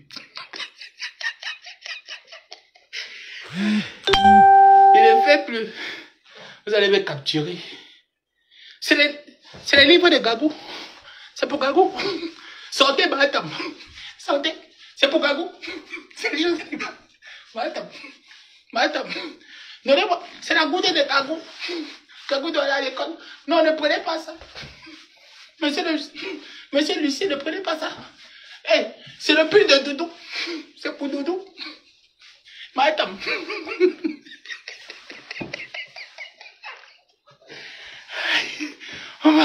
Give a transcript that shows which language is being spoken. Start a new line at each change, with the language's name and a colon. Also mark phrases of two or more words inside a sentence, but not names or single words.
French: Il ne fait plus. Vous allez me capturer. C'est les livres de Gagou. C'est pour Gagou. Sortez, Matam. Sortez. C'est pour Gagou. C'est les choses de Gagou. Matam. Matam. Donnez-moi. C'est la goutte de Gagou. Gagou doit aller à l'école. Non, ne prenez pas ça. Monsieur Lucie, ne prenez pas ça. Hey, c'est le pull de Doudou. C'est pour Doudou. Matam. Maman.